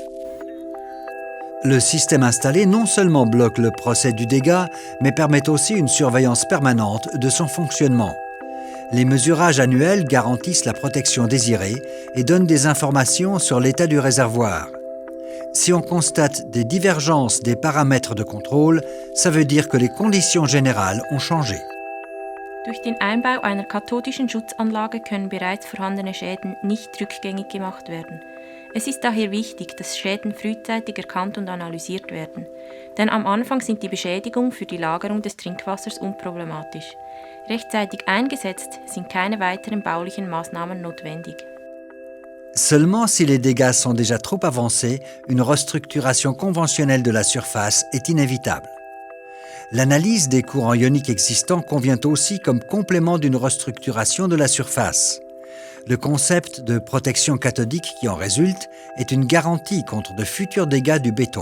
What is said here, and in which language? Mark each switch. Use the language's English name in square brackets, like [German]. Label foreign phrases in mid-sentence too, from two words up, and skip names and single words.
[French] Le système installé non seulement bloque le procès du dégât, mais permet aussi une surveillance permanente de son fonctionnement. Les mesurages annuels garantissent la protection désirée et donnent des informations sur l'état du réservoir. Si on constate des divergences des paramètres de contrôle, ça veut dire que les conditions générales ont changé. [German] Durch den Einbau einer kathodischen Schutzanlage können bereits vorhandene Schäden nicht rückgängig gemacht werden. Es ist daher wichtig, dass Schäden frühzeitig erkannt und analysiert werden. Denn am Anfang sind die Beschädigungen für die Lagerung des Trinkwassers unproblematisch. Rechtzeitig eingesetzt sind keine weiteren baulichen Maßnahmen notwendig. [French] Seulement si les dégâts sont déjà trop avancés, une restructuration conventionnelle de la surface est inévitable. L'analyse des courants ioniques existants convient aussi comme complément d'une restructuration de la surface. Le concept de protection cathodique qui en résulte est une garantie contre de futurs dégâts du béton.